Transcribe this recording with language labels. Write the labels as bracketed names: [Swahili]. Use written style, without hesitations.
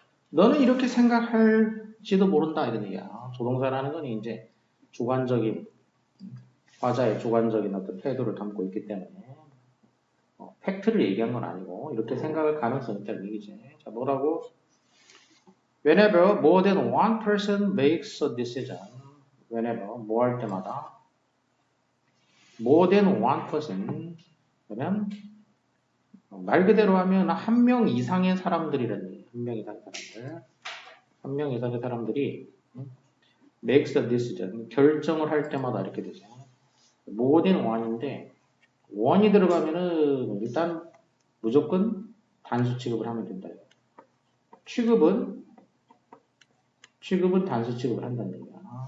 [Korean] 너는 이렇게 생각할지도 모른다 이런 얘기야. 조동사라는 건 이제 주관적인 화자의 주관적인 어떤 태도를 담고 있기 때문에 팩트를 얘기한 건 아니고 이렇게 생각할 가능성이 있다는 얘기지. 자, 뭐라고? [English] Whenever more than one person makes a decision, whenever [Korean] 뭐 할 때마다 [English] more than one person [Korean] 그러면 말 그대로 하면 한 명 이상의 사람들이라는 얘기예요. 한 명 이상의 사람들. 한 명 이상의 사람들이 [English] makes a decision [Korean] 결정을 할 때마다 이렇게 되죠. [English] more than one [Korean] 인데 one이 들어가면은 일단 무조건 단수 취급을 하면 된다. 취급은 단수 취급을 한다는 얘기야.